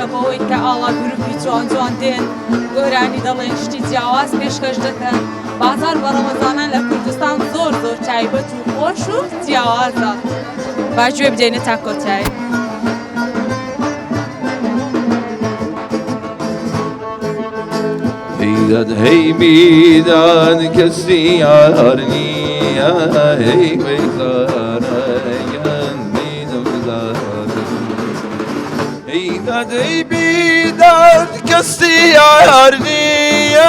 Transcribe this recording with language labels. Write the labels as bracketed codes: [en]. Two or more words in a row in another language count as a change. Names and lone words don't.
[ckb] بەوەی کە ئاڵا گروپی جوان دێن گۆرانی دەڵێن شتی جیاواز پێشکەش دەکەن. بازار بە ڕەمەزانان لە کوردستان زۆر تایبەت و خۆش و جیاوازە. باگوێ بدەینە تا کۆتایی. [fa] ایداد هی بیداد کسی یار نیا هی بیزاره ایداد هی بیداد کسی یار نیا